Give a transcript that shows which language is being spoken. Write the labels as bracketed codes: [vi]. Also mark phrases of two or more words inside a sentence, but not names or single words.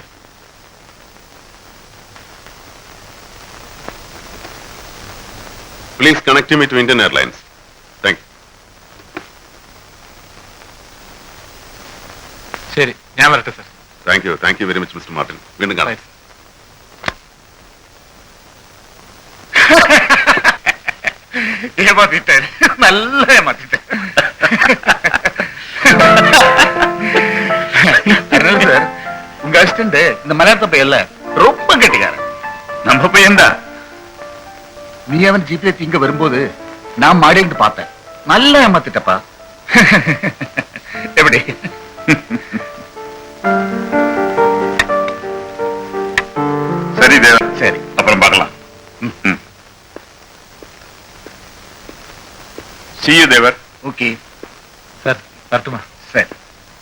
[en] please connect me to Indian Airlines. thank you. [ml] ശരി, ഞാൻ വരട്ടെ സാർ. [en] thank you very much Mister Martin. [ml] വീണ്ടും കാണാം. [ta] ஏமாத்திட்டேன், நல்ல ஏமாத்திட்டேன். அதனால சார், உங்க அசிஸ்டன்ட் இந்த மலையாளத்த பையன்ல ரொம்ப கெட்டிக்காரன். நம்ம பையன் தான். நீ அவன் ஜிப்ல இங்க வரும்போது நான் மாடிட்டு பார்த்தேன். நல்ல ஏமாத்திட்டப்பா. எப்படி? சரி தேவா, சரி, அப்புறம் பார்க்கலாம். [en] See you, தேவர். [ta] ஓகே சார் வரட்டுமா. சரி.